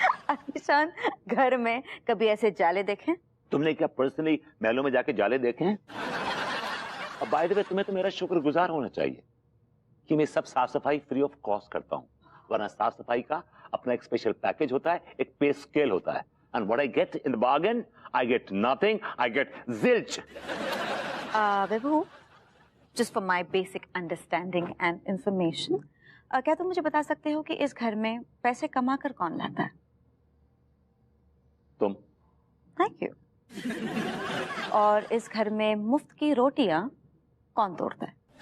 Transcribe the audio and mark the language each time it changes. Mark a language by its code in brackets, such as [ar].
[hi] आलिशान घर में कभी ऐसे जाले देखे? तुमने क्या पर्सनली महलों में जाके जाले देखे हैं? अब [en] by the way [hi] तुम्हें तो मेरा शुक्रगुजार होना चाहिए कि मैं सब साफ सफाई [en] free of cost [hi] करता हूँ. वरना साफ सफाई का अपना एक स्पेशल पैकेज होता है, एक पे स्केल होता है. [en] And what I get in the bargain, I get nothing. I get zilch. [hi] Vibhu, [en] just for my basic understanding and information, [hi] क्या तुम मुझे बता सकते हो कि इस घर में पैसे कमाकर कौन लाता है? तुम. [en] Thank you. [hi] और इस घर में मुफ्त की रोटियां कौन तोड़ता है?